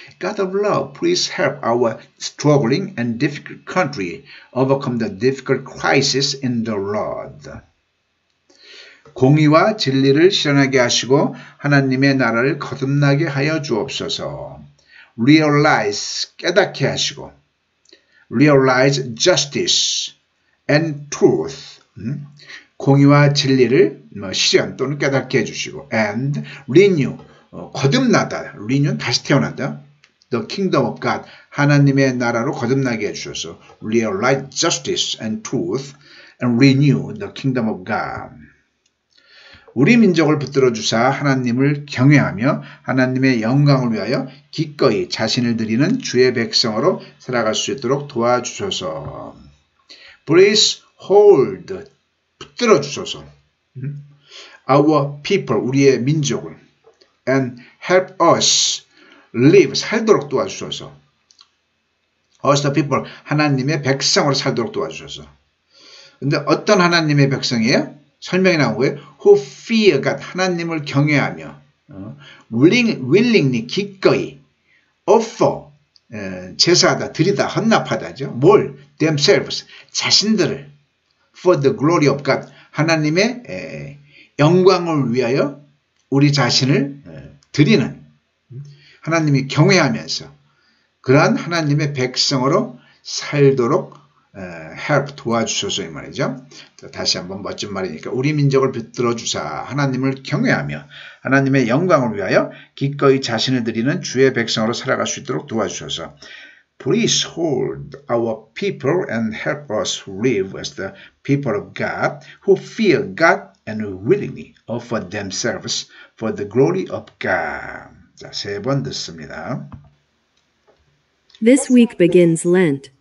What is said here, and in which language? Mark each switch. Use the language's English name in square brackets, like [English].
[English] God of love, please help our struggling and difficult country overcome the difficult crisis in the Lord. [Korean] 공의와 진리를 실현하게 하시고 하나님의 나라를 거듭나게 하여 주옵소서. [English] Realize, [Korean] 깨닫게 하시고 [English] realize justice and truth. [Korean] 공의와 진리를 실현 또는 깨닫게 해주시고 [English] and renew, [Korean] 거듭나다, renew 다시 태어나다, [English] the kingdom of God, [Korean] 하나님의 나라로 거듭나게 해주셔서 [English] realize justice and truth and renew the kingdom of God. [Korean] 우리 민족을 붙들어 주사 하나님을 경외하며 하나님의 영광을 위하여 기꺼이 자신을 드리는 주의 백성으로 살아갈 수 있도록 도와주소서. [English] Please hold, [Korean] 붙들어 주소서. [English] Our people, [Korean] 우리의 민족을 [English] and help us live, [Korean] 살도록 도와주소서. [English] Us the people, [Korean] 하나님의 백성으로 살도록 도와주소서. 근데 어떤 하나님의 백성이에요? 설명이 나온 거예요. [English] Who fear God, [Korean] 하나님을 경외하며 [English] willingly, [Korean] 기꺼이 [English] offer, [Korean] 제사하다, 드리다, 헌납하다죠. 뭘? [English] themselves, [Korean] 자신들을 [English] for the glory of God, [Korean] 하나님의 영광을 위하여 우리 자신을 드리는, 하나님이 경외하면서 그러한 하나님의 백성으로 살도록 [English] help, [Korean] 도와주소서 이 말이죠. 다시 한번 멋진 말이니까 우리 민족을 붙들어 주사 하나님을 경외하며 하나님의 영광을 위하여 기꺼이 자신을 드리는 주의 백성으로 살아갈 수 있도록 도와주소서. [English] Please hold our people and help us live as the people of God who fear God and willingly offer themselves for the glory of God. [Korean] 자, 3번 듣습니다. [English] This week begins Lent.